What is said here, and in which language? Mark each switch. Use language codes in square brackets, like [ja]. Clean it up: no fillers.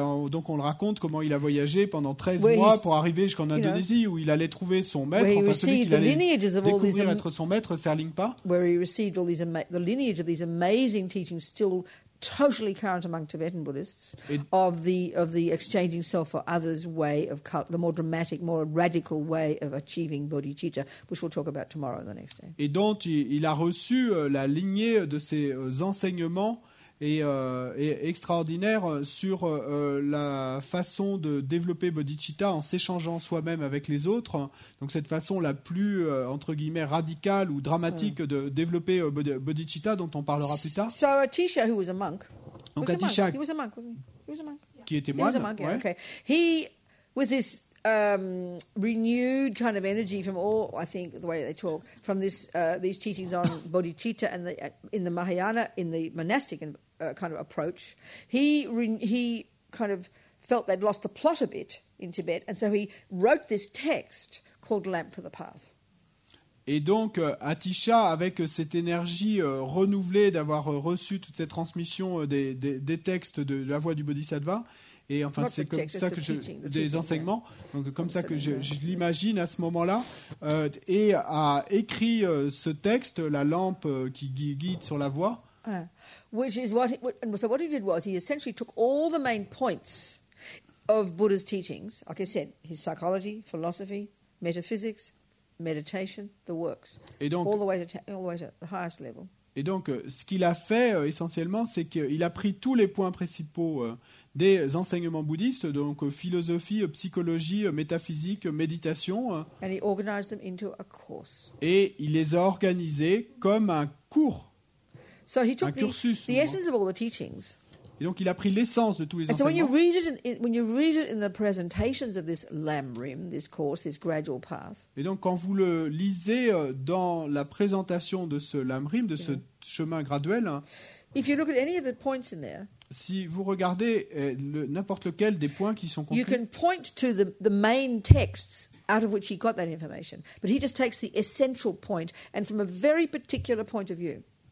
[fr] Donc on le raconte comment il a voyagé pendant 13 mois pour arriver jusqu'en Indonésie, où il allait trouver son maître, enfin celui qu'il allait découvrir être son maître, Serlingpa. [en] Where he received all the lineage of these amazing teachings, still totally current among Tibetan Buddhists, of the exchanging self for others way of the more dramatic, more radical way of achieving bodhicitta, which we'll talk about tomorrow and the next day. [fr] Et donc il a reçu la lignée de ces enseignements et extraordinaire sur la façon de développer bodhicitta en s'échangeant soi-même avec les autres. Donc cette façon la plus entre guillemets radicale ou dramatique de développer bodhicitta, dont on parlera plus tard. [en] So Atisha, who was a monk, [fr] donc Atisha, [en] he was a monk, wasn't he? He was a monk. [fr] Qui était moine. [en] He was a monk, yeah, okay. He, with this renewed kind of energy from all, I think, the way they talk, from these teachings on bodhicitta and in the Mahayana, in the monastic kind of approach, he kind of felt they'd lost the plot a bit in Tibet, and so he wrote this text called Lamp for the Path. [fr] Et donc, Atisha, avec cette énergie renouvelée d'avoir reçu toute cette transmission des textes de la voie du Bodhisattva, et enfin c'est comme ça que des enseignements, donc comme ça que je l'imagine à ce moment-là, et a écrit ce texte, la lampe qui guide sur la voie. [en] Which is so what he did was he essentially took all the main points of Buddha's teachings, like I said, his psychology, philosophy, metaphysics, meditation, the works, [fr] et donc, [en] all the way to the highest level. [fr] Et donc, ce qu'il a fait essentiellement, c'est qu'il a pris tous les points principaux des enseignements bouddhistes, donc philosophie, psychologie, métaphysique, méditation, [en] and he organized them into a course. [fr] Et il les a organisés comme un cours. [en] So he took [fr] un cursus, [en] the essence of all the teachings. [fr] Et donc il a pris l'essence de tous les [en] and [fr] enseignements. [en] So when you read it in the presentations of this Lamrim, this course, this gradual path. [fr] Et donc quand vous le lisez dans la présentation de ce Lamrim, de ce chemin graduel, [en] if you look at any of the points in there, [fr] si vous regardez n'importe lequel des points qui sont contenus, [en] you can point to the main texts out of which he got that information, but he just takes the essential point and from a very particular point of view.